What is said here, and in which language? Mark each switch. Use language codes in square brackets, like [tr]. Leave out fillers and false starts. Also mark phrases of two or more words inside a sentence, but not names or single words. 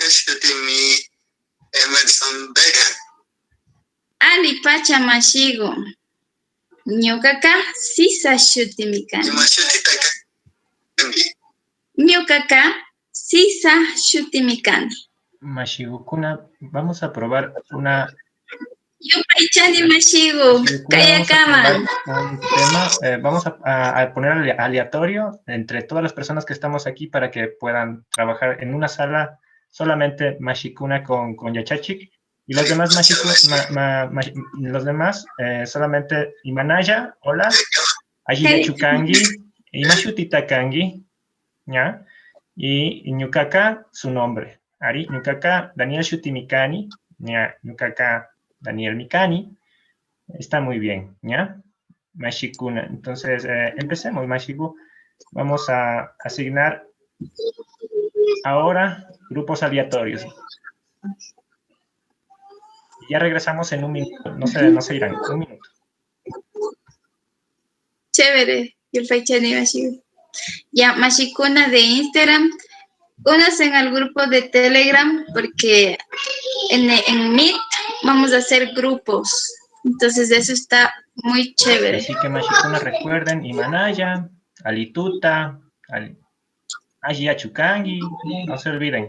[qu] Emerson Vega. ali pacha mashigu. Ñuqaqa Sisa shutimikani. Ñuqaqa Sisa shutimikani. Mashigukuna, [es] vamos a probar una [qu] Yupaychani mashigu, kayakama. [es] Un tema, vamos a poner aleatorio entre todas las personas que estamos aquí para que puedan trabajar en una sala solamente Mashikuna con Yachachik y los demás los demás solamente Imanaya, hola, [qu] Aji Chukangi, Imashutita Kangi, [es] ¿ya? [qu] Y Ñukaka, [es] su nombre. [qu] Ari, Ñukaka, Daniel Shutimikani, ¿ya? Ñukaka, Daniel Mikani. [es] Está muy bien, ¿ya? [qu] Mashikuna. [es] Entonces, empecemos, Mashiku. Vamos a asignar ahora grupos aleatorios. Ya regresamos en un minuto. No se irán. Un minuto. Chévere. [qu] Yupaychani mashigu. [es] Ya, Mashikuna de Instagram. Únanse al grupo de Telegram porque en Meet vamos a hacer grupos. Entonces eso está muy chévere. Así que Mashikuna, recuerden, [qu] Imanaya, Alituta, Aji Chukangi, [es] no se olviden.